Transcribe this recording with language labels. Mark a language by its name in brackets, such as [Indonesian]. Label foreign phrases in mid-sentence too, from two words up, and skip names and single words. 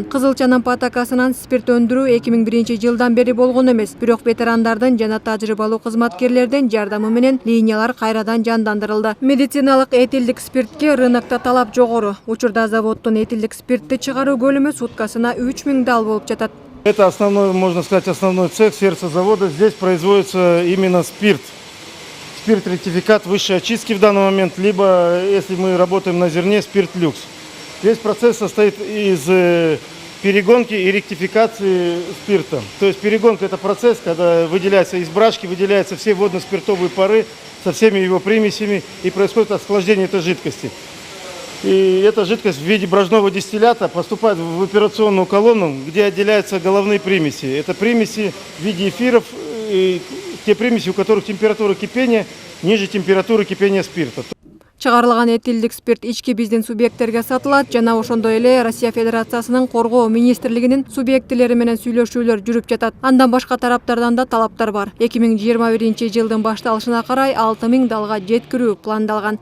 [Kyrgyz] Кызылчанын патакасынан спирт өндүрүү 2001 жылдан бери болгон эмес. Бирок ветерандардын жана тажрыйбалуу кызматкерлердин жардамы менен линиялар кайрадан жандандырылды. Медициналык этилдик спиртке рынокто талап жогору. Учурда заводдун этилдик спиртти чыгаруу көлөмү суткасына 3000 дал болуп жатат. [Russian] Это основной, можно сказать, основной цех, сердце завода. Здесь производится именно спирт. Спирт-ректификат высшей очистки в данный момент, либо, если мы работаем на зерне, спирт-люкс. Весь процесс состоит из перегонки и ректификации спирта. То есть перегонка – это процесс, когда выделяется из брашки, выделяются все водно-спиртовые пары со всеми его примесями, и происходит охлаждение этой жидкости. И эта жидкость в виде брожного дистиллята поступает в операционную колонну, где отделяются головные примеси. Это примеси в виде эфиров, те примеси, у которых температура кипения ниже температуры кипения спирта. [Kyrgyz] Чыгарылган этилдик спирт ички биздин субъекттерге сатылат жана ошондой эле Россия Федерациясынын коргоо министрлигинин субъектилери менен сүйлөшүүлөр жүрүп жатат. Андан башка тараптардан да талаптар бар. 2021 жылдын башталышына карай 6000 далга жеткирүү пландалган.